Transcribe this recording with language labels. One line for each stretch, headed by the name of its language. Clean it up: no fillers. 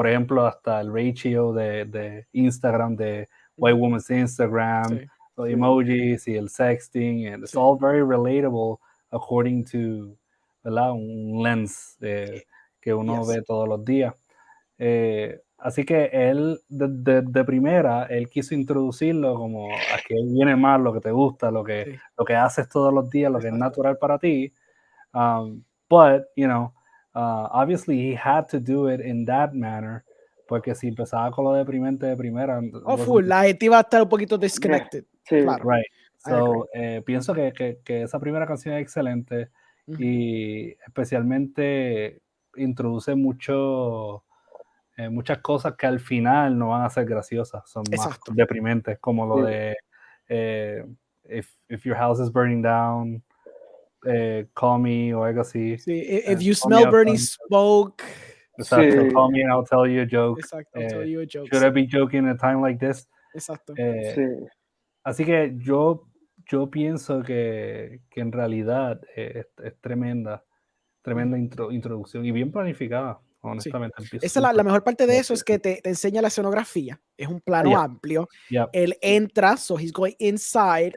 Spanish: Por ejemplo, hasta el ratio de Instagram, de White Woman's Instagram, los emojis y el sexting,
English: and it's all very relatable according to,
Spanish: ¿verdad? Un lens que uno ve todos los días. Así que él, de primera, él quiso introducirlo como aquí viene más lo que te gusta, lo que haces todos los días, lo que es natural para ti.
English: But, you know, obviously he had to do it in that manner,
Spanish: porque si empezaba con lo deprimente de primera... la gente iba a estar un poquito disconnected. Claro.
English: Right.
Spanish: So, pienso que esa primera canción es excelente y especialmente introduce muchas cosas que al final no van a ser graciosas, son más deprimentes, como lo de
English: if your house is burning down, call me
Spanish: o algo así.
English: Sí, if you smell burning smoke. Exacto, call me and I'll tell you a joke. Exacto, I'll tell you a joke. Should I be joking at a time like this?
Spanish: Exacto. Así que yo yo pienso que en realidad es tremenda introducción y bien planificada, honestamente. Esa la mejor parte de eso es que te enseña la escenografía. Es un plano amplio. Él entra,
English: so he's going inside.